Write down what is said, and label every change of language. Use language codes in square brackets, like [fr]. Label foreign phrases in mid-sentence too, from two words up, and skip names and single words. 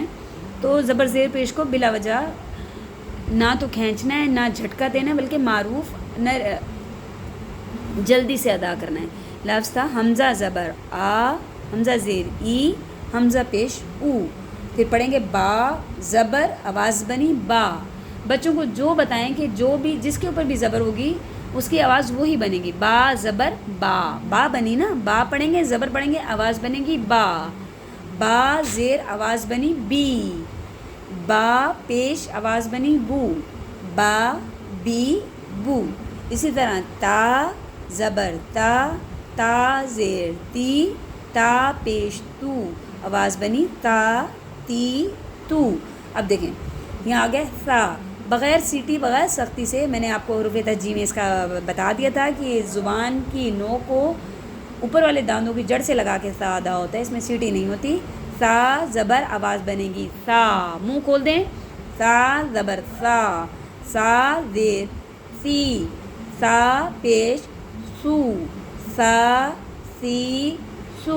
[ur] تو زبر زیر پیش کو بلا وجہ نہ تو کھینچنا ہے، نہ جھٹکا دینا ہے، بلکہ معروف نہ جلدی سے ادا کرنا ہے۔ لفظ تھا حمزہ زبر آ، حمزہ زیر ای، حمزہ پیش او۔ پھر پڑھیں گے با زبر، آواز بنی با۔ بچوں کو جو بتائیں کہ جو بھی جس کے اوپر بھی زبر ہوگی اس کی آواز وہی بنے گی، با زبر با۔ با بنی نا، با پڑھیں گے، زبر پڑھیں گے، آواز بنے گی با۔ با زیر آواز بنی بی، با پیش آواز بنی بو، با بی بو۔ اسی طرح تا زبر تا، تا زیر تی، تا پیش تو، آواز بنی تا تی تو۔ اب دیکھیں یہاں آ گیا سا، بغیر سیٹی، بغیر سختی سے۔ میں نے آپ کو حروف تہجی میں اس کا بتا دیا تھا کہ زبان کی نوک کو اوپر والے دانتوں کی جڑ سے لگا کے سا ادا ہوتا ہے، اس میں سیٹی نہیں ہوتی۔ سا زبر آواز بنے گی سا، منہ کھول دیں، سا زبر سا، سا زیر سی، سا پیش سو، सा सी सू.